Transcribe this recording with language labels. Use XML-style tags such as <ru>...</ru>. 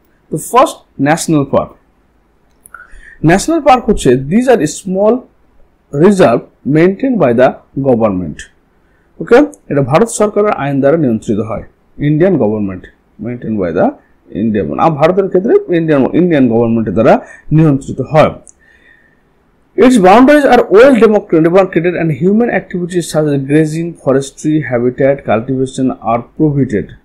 <en>The first national park. National park হচ্ছে these are small reserve maintained by the government.</en> <bn>Okay, এটা ভারত সরকারের আইন দ্বারা নিয়ন্ত্রিত হয়। Indian government maintained by the Indian, ভারতের ক্ষেত্রে ইন্ডিয়ান গভর্নমেন্টের দ্বারা নিয়ন্ত্রিত হয়।</bn> <en>Its boundaries are well demarcated and human activities such as grazing, forestry, habitat, cultivation are prohibited.</en>